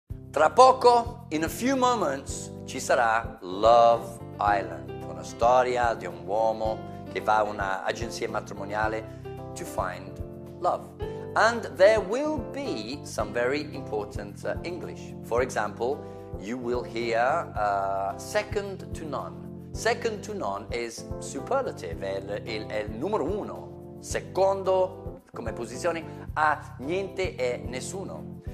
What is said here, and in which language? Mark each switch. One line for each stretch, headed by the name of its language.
Italian: Tra poco,
English: in a few moments,
Italian: ci sarà Love Island, una storia di un uomo che va a un'agenzia matrimoniale
English: to find love. And there will be some very important English. For example, you will hear second to none. Second to none is superlative,
Italian: è il numero uno. Secondo, come posizione, a niente e nessuno.